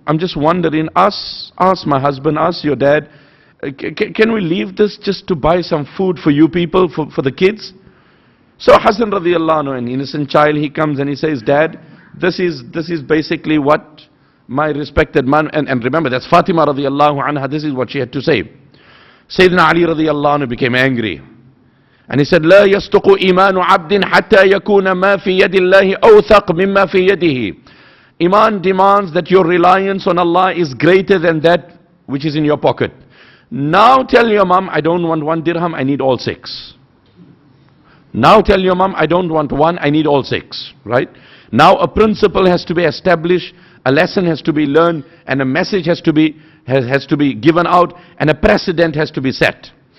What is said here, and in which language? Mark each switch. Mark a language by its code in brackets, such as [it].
[en] I'm just wondering, ask my husband, ask your dad, can we leave this just to buy some food for you people, for the kids? So Hassan radiallahu anhu, an innocent child, he comes and he says, Dad, this is basically what my respected man, and remember that's Fatima radiallahu anha, this is what she had to say. Sayyidina Ali radiallahu anhu became angry. And he said, [ar] لا يصدق إيمان عبد حتى يكون ما في يد الله أوثق مما في يده. [en] Iman demands that your reliance on Allah is greater than that which is in your pocket. Now tell your mom, I don't want 1 dirham, I need all 6. Now tell your mom, I don't want 1, I need all 6. Right? Now a principle has to be established, a lesson has to be learned, and a message has to be given out, and a precedent has to be set.